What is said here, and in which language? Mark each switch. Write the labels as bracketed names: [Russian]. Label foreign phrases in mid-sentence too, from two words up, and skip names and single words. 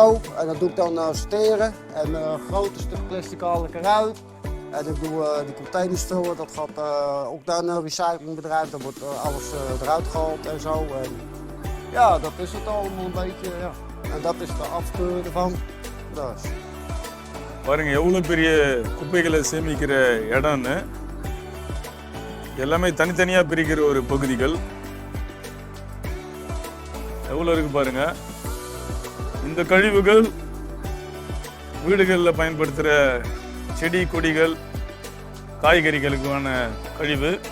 [Dutch] en dat doe ik dan sorteren en grote stuk plastic haal ik eruit en ik doe die containers vullen, dat gaat ook naar een recyclingbedrijf, dan wordt alles eruit gehaald en zo en ja, dat is het allemaal een beetje, ja. En dat is de afkeur ervan. Dus. [Tamil] பாருங்க எவ்வளோ பெரிய குப்பைகளை சேமிக்கிற இடம்னு. எல்லாமே தனித்தனியாக பிரிக்கிற ஒரு பகுதிகள் எவ்வளோ இருக்கு பாருங்க. இந்த கழிவுகள் வீடுகளில் பயன்படுத்துகிற செடி கொடிகள் காய்கறிகளுக்கான கழிவு.